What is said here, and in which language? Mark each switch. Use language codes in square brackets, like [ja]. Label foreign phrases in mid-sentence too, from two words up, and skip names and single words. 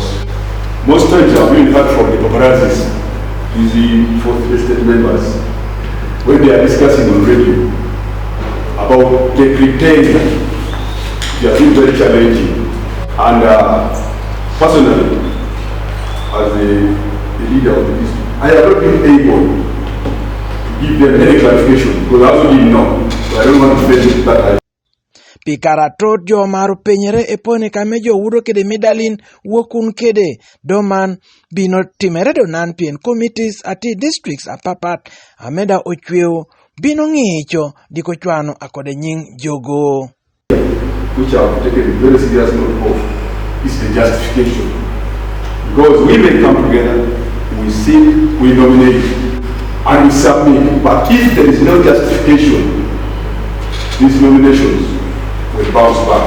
[en] Most times I've really heard from the paparazzis, the fourth estate members, when they are discussing on radio about the criteria, they are very challenging. And personally, as the leader of the district, I have not been able to give them any clarification because I also didn't know. So I don't want to face that. [ach] pikaratot jo maro penyere e pone kame jo wuro kede midalin wokun kede doman bino timere donan pien committees ati districts apapat ameda ochweo bino ng'icho diko chwano akode nying jogo. [en] Which I have taken very serious note of is the justification. Because we may come together, we seek, we nominate, and we submit. But if there is no justification, these nominations will bounce back.